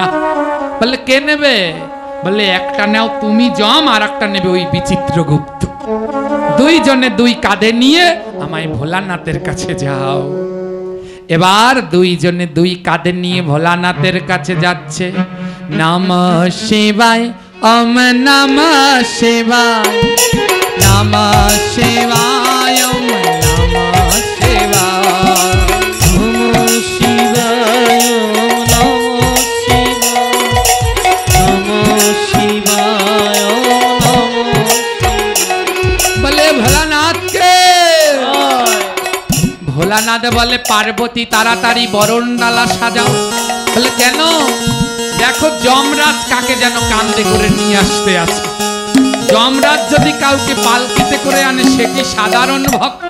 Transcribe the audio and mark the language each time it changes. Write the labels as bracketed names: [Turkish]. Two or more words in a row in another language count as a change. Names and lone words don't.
[Bangla] বললে, কে নেবে? বললে, একটা নাও তুমি যম, আর একটা নেবে ওই বিচিত্রগুপ্ত। 2 জনে 2 কাঁধে নিয়ে আমায় ভোলানাথের কাছে যাও। এবার 2 জনে 2 কাঁধে নিয়ে ভোলানাথের কাছে যাচ্ছে। [Sanskrit] নমঃ শিবায়, ওম নমঃ শিবায়, নমঃ শিবায়, ওম নমঃ শিবায়, নমঃ শিবায়, নমঃ শিবায়, নমঃ শিবায়। [Bangla] বলে, ভোলানাথকে। ভোলানাথ বলে, পার্বতী, তাড়াতাড়ি বরণডালা সাজাও। বলে, কেন? দেখো যমরাজ কাকে যেন কান্দে করে নিয়ে আসতে আছে। যমরাজ যদি কাউকে পালকিতে করে আনে সে কি সাধারণ ভক্ত?